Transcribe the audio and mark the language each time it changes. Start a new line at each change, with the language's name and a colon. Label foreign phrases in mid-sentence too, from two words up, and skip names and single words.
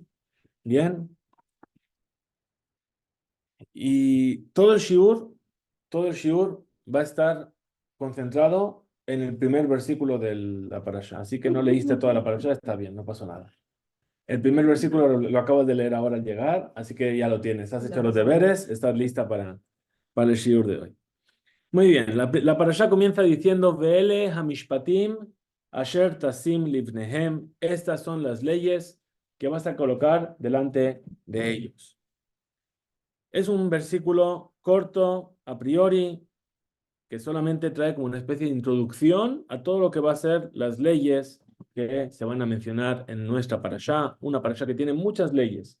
Spanish: Bien, y todo el shiur va a estar concentrado en el primer versículo de la parasha. Así que no leíste toda la parasha, está bien, no pasó nada. El primer versículo lo acabas de leer ahora al llegar, así que ya lo tienes. Has hecho los deberes, estás lista para el shiur de hoy. Muy bien, la parasha comienza diciendo:
Hebrew: ואלה המשפטים אשר תשים לפניהם.
Spanish: Estas son las leyes que vas a colocar delante de ellos. Es un versículo corto, a priori, que solamente trae como una especie de introducción a todo lo que va a ser las leyes que se van a mencionar en nuestra parashá, una parashá que tiene muchas leyes.